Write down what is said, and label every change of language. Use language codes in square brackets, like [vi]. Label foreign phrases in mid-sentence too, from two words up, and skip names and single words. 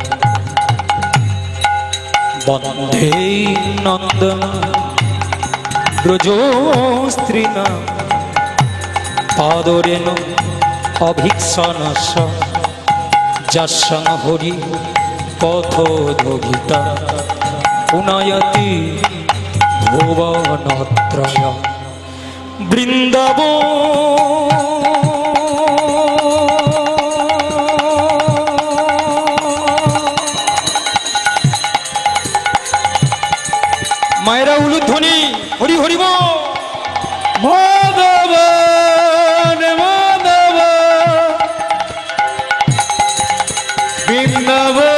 [sa] বন্দে নন্দন ব্রজস্ত্রীণা পাদরেণ অভিক্ষানাশ যস্যাং হরি পথোদগীতা পুনয়তি ভুবনত্রয়। [bn] বৃন্দাবন মায়েরা উলুধ্বনি হরি হরিব। মাধব মাধব বৃন্দাব